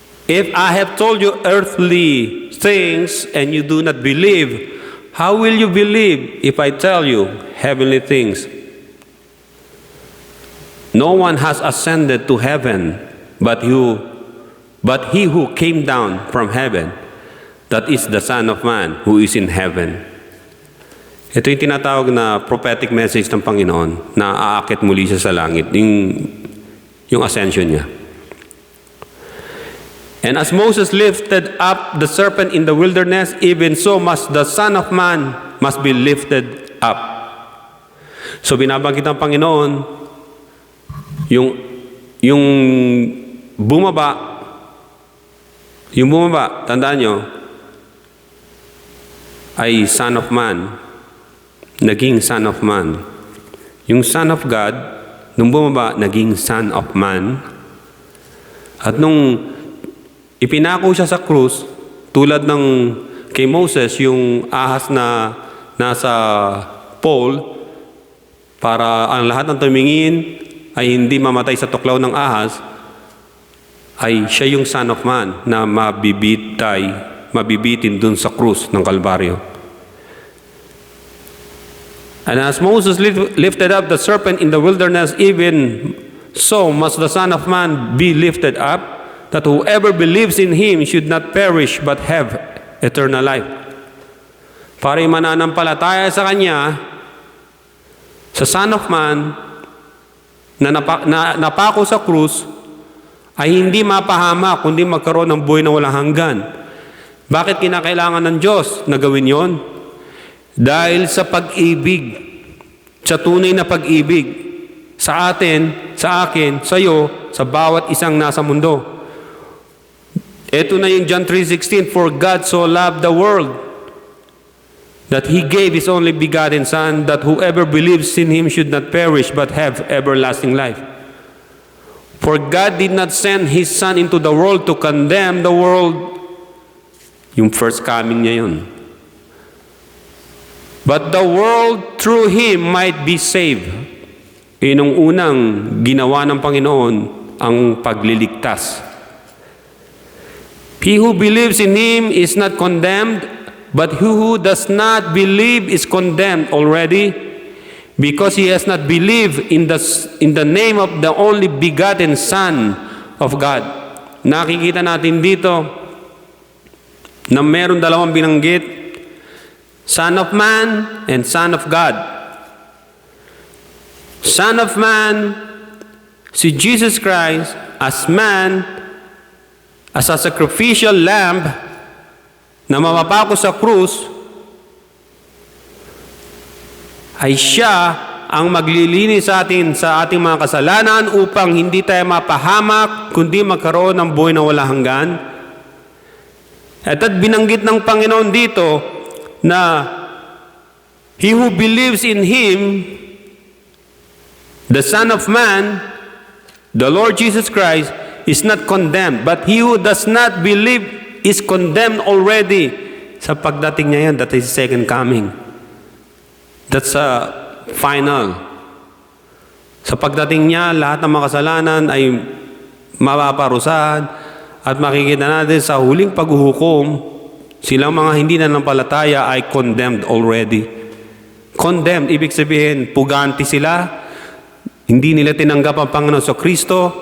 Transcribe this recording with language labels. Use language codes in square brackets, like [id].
[en] If I have told you earthly things and you do not believe, how will you believe if I tell you heavenly things? No one has ascended to heaven but he who came down from heaven, that is the Son of Man who is in heaven. [tl] Ito yung tinatawag na prophetic message ng Panginoon na aakit muli siya sa langit, yung ascension niya. [en] And as Moses lifted up the serpent in the wilderness, even so must the Son of Man must be lifted up. [tl] So binabanggit ng Panginoon yung bumaba, tandaan nyo, ay Son of Man, naging Son of Man. Yung Son of God, nung bumaba, naging Son of Man. At nung ipinako siya sa krus, tulad ng kay Moses, yung ahas na nasa pole, para ang lahat ng tumingin ay hindi mamatay sa tuklaw ng ahas, ay siya yung Son of Man na mabibitin dun sa krus ng Kalbaryo. [en] And as Moses lifted up the serpent in the wilderness, even so must the Son of Man be lifted up, that whoever believes in Him should not perish but have eternal life. [tl] para mananampalataya sa Kanya, sa Son of Man, na napako sa krus, ay hindi mapahamak, kundi magkaroon ng buhay na walang hanggan. Bakit kinakailangan ng Diyos na gawin yon? Dahil sa pag-ibig, sa tunay na pag-ibig, sa atin, sa akin, sa iyo, sa bawat isang nasa mundo. Ito na yung [en] John 3:16, "For God so loved the world, that He gave His only begotten Son, that whoever believes in Him should not perish, but have everlasting life. For God did not send His Son into the world to condemn the world." [tl] Yung first coming niya yun. [en] "But the world through Him might be saved." [tl] Yung unang ginawa ng Panginoon ang pagliligtas. [en] "He who believes in Him is not condemned, but who does not believe is condemned already, because he has not believed in the name of the only begotten Son of God." [tl] Nakikita natin dito na meron dalawang binanggit, Son of Man and Son of God. Son of Man, si Jesus Christ [en] as man, as a sacrificial lamb, [tl] na mamapako sa krus, ay siya ang maglilinis sa atin sa ating mga kasalanan upang hindi tayo mapahamak, kundi magkaroon ng buhay na walang hanggan. At binanggit ng Panginoon dito na [en] he who believes in Him, the Son of Man, the Lord Jesus Christ, is not condemned, but he who does not believe is condemned already. [tl] Sa pagdating niya yan, [en] that is second coming. That's final. [tl] Sa pagdating niya, lahat ng makasalanan ay mapaparusahan at makikita natin sa huling paghuhukom, silang mga hindi nanampalataya ay [en] condemned already. [tl] Condemned, ibig sabihin, puganti sila, hindi nila tinanggap ang Panginoon sa Kristo.